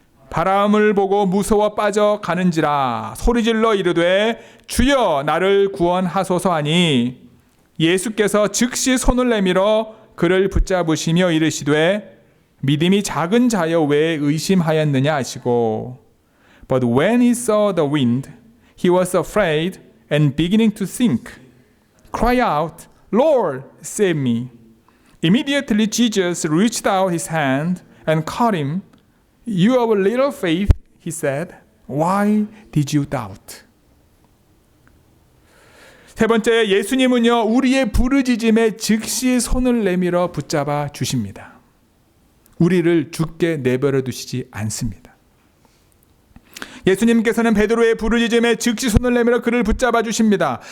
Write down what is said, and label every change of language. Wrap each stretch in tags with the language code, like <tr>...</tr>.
<ko>바람을 보고 무서워 빠져 가는지라 소리질러 이르되 주여 나를 구원하소서 하니 예수께서 즉시 손을 내밀어 그를 붙잡으시며 이르시되 믿음이 작은 자여 왜 의심하였느냐 하시고</ko> <en>But when he saw the wind he was afraid and beginning to sink. Cry out, Lord, save me. Immediately Jesus reached out his hand and caught him. You have little faith, he said. Why did you doubt?</en> <ko>세 번째, 예수님은요 우리의 부르짖음에 즉시 손을 내밀어 붙잡아 주십니다. 우리를 죽게 내버려 두시지 않습니다. 예수님께서는 베드로의 부르짖음에 즉시 손을 내밀어 그를 붙잡아 주십니다.</ko>